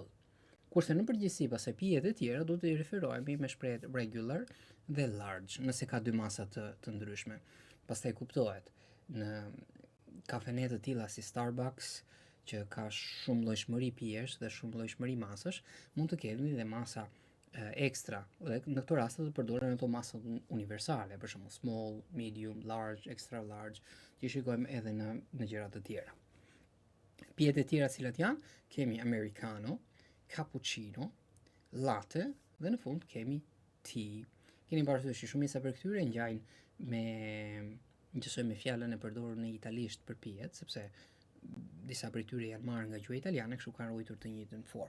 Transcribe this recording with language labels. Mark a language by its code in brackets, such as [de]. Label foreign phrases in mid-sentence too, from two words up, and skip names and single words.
[sq] Kurse në përgjithësi pastaj pijet e tjera do të i referohemi me shprehjet regular dhe large, nëse ka 2 masa të ndryshme. Pastaj kuptohet në kafene të tilla si Starbucks, që ka shumë llojshmëri pijesh dhe shumë llojshmëri masësh, mund të kemi dhe masa ekstra, dhe në këto raste do përdoren ato masat universale, për shembull [en] small, medium, large, extra large, [sq] që shikojmë edhe në gjëra të tjera. Pijet e tjera cilat janë, kemi americano, cappuccino, latte dhe në fund kemi tea. Keni parasysh që shumica për këtyre ngjajnë me fjalën e përdorur në italisht për pijet, sepse disa prej tyre janë marrë nga gjuha italiane, kështu kanë ruajtur të njëjtën formë.